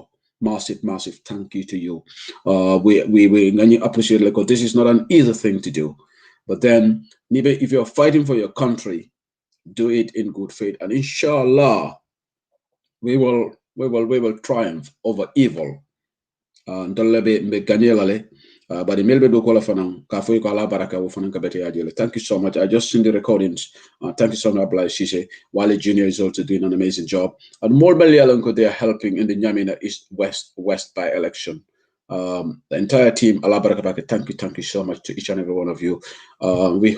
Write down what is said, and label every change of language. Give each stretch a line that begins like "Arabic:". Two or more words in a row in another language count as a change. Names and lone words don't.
English: Massive thank you to you. We appreciate it because this is not an easy thing to do. But then, if you're fighting for your country, do it in good faith. And inshallah, we will triumph over evil.
Mandingo: But the Melbe do call fanang kafoy ko ala baraka wo fanang kabete ajele.
English: Thank you so much. I just seen the recordings. Thank you so much, Abla Sise. Wale Jr. is also doing an amazing job. And more Belialanko, they are helping in the Nyamina East West by election. The entire team,
Mandingo: ala baraka,
English: thank you so much to each and every one of you.